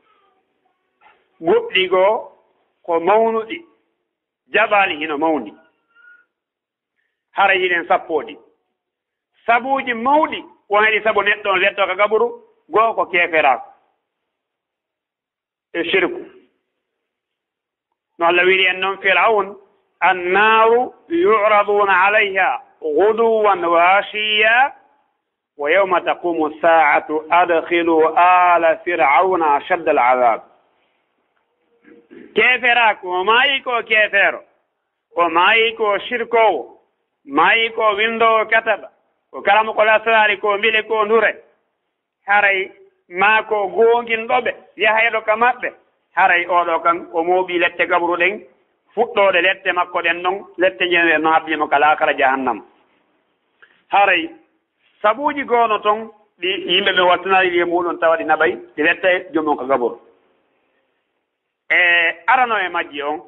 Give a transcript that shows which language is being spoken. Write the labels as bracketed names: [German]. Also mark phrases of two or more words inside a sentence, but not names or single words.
[Fula] goɗɗi goo ko mawnuɗi jaɓaali hino mawni hara hiɗen sappooɗi sabuuji mawɗi wonɗi sabu neɗɗo on letto ka gaburu goo ko keeferaako e shirku no Allah wiri en noon Firawun [Arabic] النار يعرضون عليها غدوا وعشيا ويوم تقوم الساعة أدخلوا آل فرعون أشد العذاب [Fula] keeferaako o maayi ko keefeero o maayi ko shirkowo maayi ko windowo kataɓa ko kalamo ko lasraari ko mbile ko ndure haray maa ko goonginɗoɓe yaha ɗo ka maɓɓe haray oɗo kan o mooɓi lette gabru ɗen fuɗɗode lette makko ɗen ɗon lette jewe no habbimo ka laakara jahannam haray sabuuji goono toon ɗi yimɓe ɓe wattanari ɗi muɗum tawa ɗi naɓay ɗi lette jomum ko gabru e arano e majji on